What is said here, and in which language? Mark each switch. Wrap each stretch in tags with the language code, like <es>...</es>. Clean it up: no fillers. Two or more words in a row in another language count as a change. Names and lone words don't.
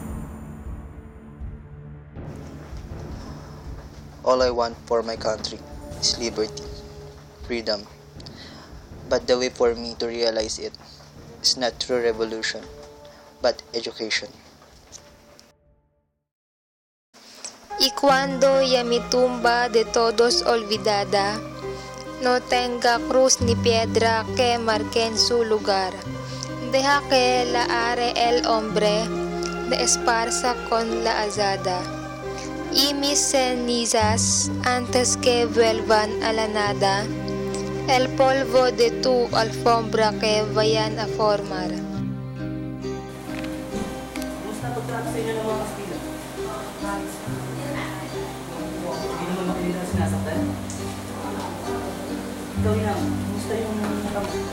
<en>All I want for my country is liberty, freedom. But the way for me to realize it is not through revolution, but education.</en> <es>Y cuando ya mi tumba de todos olvidada, no tenga cruz ni piedra que marquen su lugar. Deja que la are el hombre de esparza con la azada. Y mis cenizas antes que vuelvan a la nada, el polvo de tu alfombra que vayan a formar.</es> <tl>Kumusta pagtrato sa inyo ng mga Kastila? Hindi naman makinig ang sinasaktan. Ikaw na, kumusta yung nakama?</tl>